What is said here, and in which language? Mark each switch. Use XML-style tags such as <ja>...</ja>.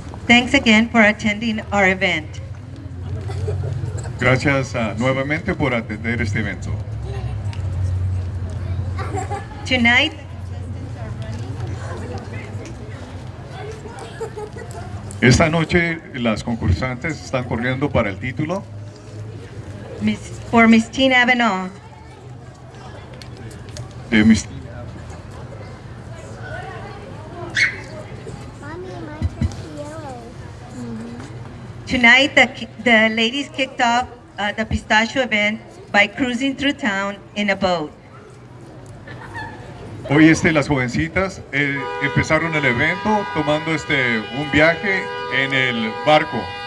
<en>Thanks again for attending our event.</en> <es>Gracias nuevamente por atender este evento.</es> <en>Tonight,</en> <es>Esta noche las concursantes están corriendo para el título</es> <en>for Miss Teen Avenal,</en> <es>de Miss. Mommy, my turkey yellow.</es> <en>tonight the ladies kicked off the pistachio event by cruising through town in a boat.</en> <es>Hoy las jovencitas empezaron el evento tomando un viaje en el barco.</es>